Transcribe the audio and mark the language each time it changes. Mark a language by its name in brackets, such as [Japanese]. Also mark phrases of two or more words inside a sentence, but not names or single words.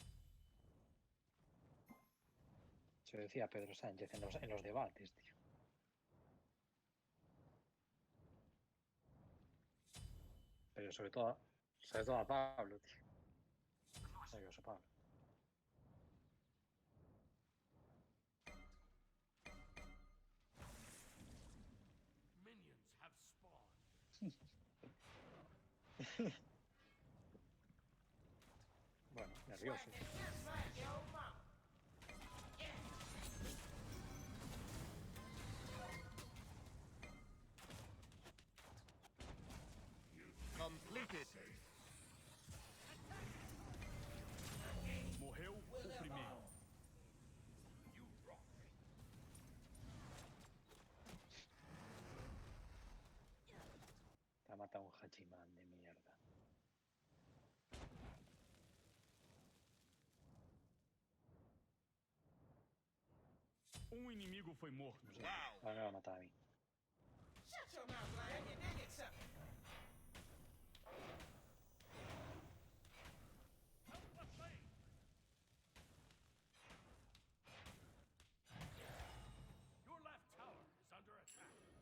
[Spanish] Se lo decía Pedro Sánchez en los debates, tío. Pero sobre todo a Pablo, tío. Nervioso, Pablo. [English] Minions have spawned. [Spanish] Bueno, nervioso. [English] Completed. [Portuguese] Morreu o primeiro. [Spanish] Te ha matado un Hachiman de mierda. [Portuguese] Inimigo foi morto. [Spanish] No sé. Ahora me va a matar a mí. [English] Shut your mouth, Lion. You dig it, sucker. Your left tower is under attack.